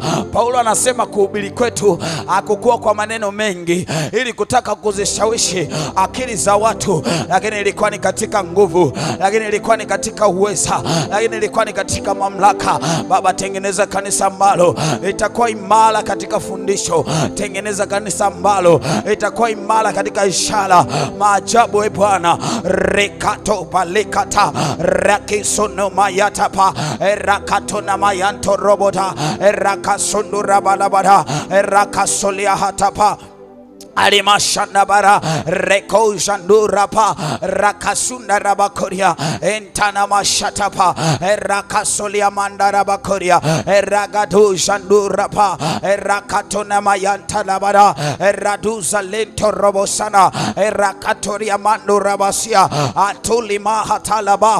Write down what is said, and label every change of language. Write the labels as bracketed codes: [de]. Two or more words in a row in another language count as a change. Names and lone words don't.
[sw] Paulo anasema kuhubiri kwetu hakukuwa kwa maneno mengi ili kutaka kuzishawishi akili za watu, lakini ilikuwa ni katika nguvu, lakini ilikuwa ni katika uweza, lakini ilikuwa ni katika mamlaka. Baba, tengeneza kanisa ambalo litakuwa imara katika fundisho. Tengeneza kanisa ambalo litakuwa imara katika ishara, maajabu. E Bwana, rekato balekata rakisono mayatapa rakato na mayanto robota rakasundu rabalabada rakasolia hatapa arimashanda bara reko jandurapa rakasunda rabakoria entana mashatapa rakasolia mandara bakoria ragadu jandurapa rakatona mayanta labara raduza lento robosana rakatoria mandura basia atulima hatalaba.